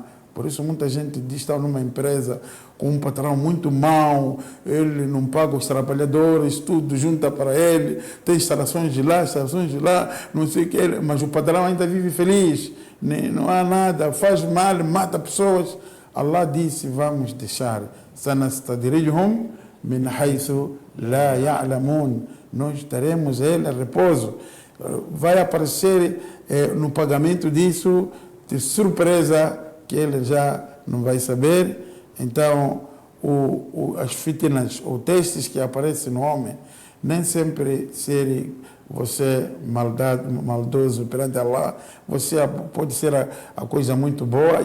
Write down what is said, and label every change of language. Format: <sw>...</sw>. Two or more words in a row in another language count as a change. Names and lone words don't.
<pt>Por isso muita gente diz que está numa empresa com um patrão muito mau, ele não paga os trabalhadores, tudo junta para ele, tem instalações de lá, não sei o que, mas o patrão ainda vive feliz, não há nada, faz mal, mata pessoas. Allah disse, vamos deixar,</pt> <ar>سنستدرجهم من حيث لا يعلمون,</ar> <pt>nós daremos a ele a repouso. Vai aparecer no pagamento disso, de surpresa, que ele já não vai saber. Então, as fitnas, ou testes que aparecem no homem, nem sempre ser você maldoso perante Allah, você pode ser a coisa muito boa.</pt>